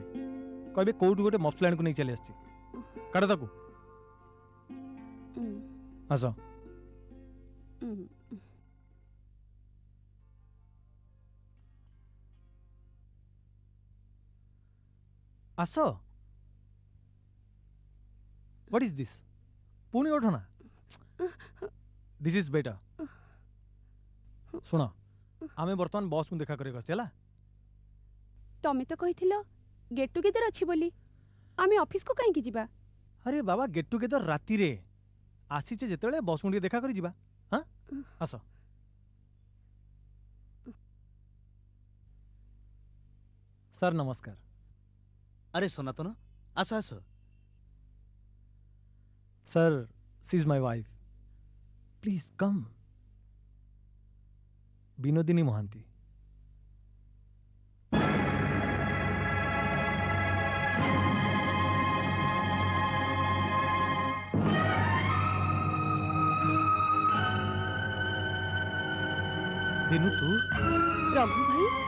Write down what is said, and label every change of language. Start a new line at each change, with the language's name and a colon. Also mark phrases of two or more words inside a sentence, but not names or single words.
Odia: କହିବେ କୋଉଠୁ ଗୋଟେ ମଫ୍ଲାଣ୍ଡକୁ ନେଇ ଚାଲି ଆସିଛି। କାଢ ତାକୁ। ଆସ। ଆସ।
English: What is this?
Odia: ପୁଣି ଓଢ଼ନା?
English: This is better.
Odia: ଶୁଣ, ଆମେ ବର୍ତ୍ତମାନ ବସ୍କୁ ଦେଖା କରିବାକୁ ଆସିଛି ହେଲା। ତମେ ତ କହିଥିଲ
English: get together
Odia: ଅଛି ବୋଲି, ଆମେ ଅଫିସକୁ କାହିଁକି ଯିବା? ଆରେ ବାବା,
English: get together
Odia: ରାତିରେ ଆସିଛେ, ଯେତେବେଳେ ବସ୍କୁ ଟିକେ ଦେଖା କରି ଯିବା। ହଁ, ଆସ। ସାର୍ ନମସ୍କାର। ଆରେ ସନାତନ, ଆସ ଆସ।
English: Sir, she is my wife. Please come. বিনোদিনী মহান্তি।
Odia: ବିନୁ ତୁ? ରଘୁ ଭାଇ,